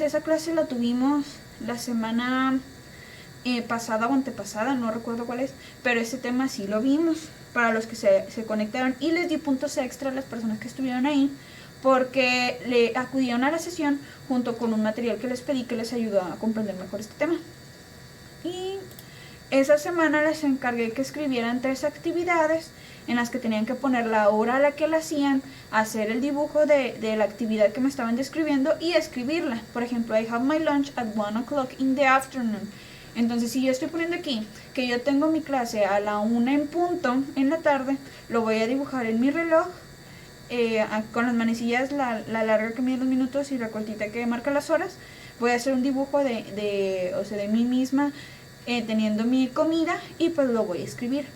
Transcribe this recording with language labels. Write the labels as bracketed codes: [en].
[es] Esa clase la tuvimos la semana pasada o antepasada, no recuerdo cuál es, pero ese tema sí lo vimos para los que se conectaron y les di puntos extra a las personas que estuvieron ahí porque le acudieron a la sesión junto con un material que les pedí que les ayudó a comprender mejor este tema. Y esa semana les encargué que escribieran 3 actividades en las que tenían que poner la hora a la que la hacían, hacer el dibujo de la actividad que me estaban describiendo y escribirla. Por ejemplo, [en] I have my lunch at 1 o'clock in the afternoon. [es] Entonces, si yo estoy poniendo aquí que yo tengo mi clase a la 1 en punto en la tarde, lo voy a dibujar en mi reloj con las manecillas, la larga que mide los minutos y la cortita que marca las horas. Voy a hacer un dibujo de mí misma teniendo mi comida y pues lo voy a escribir.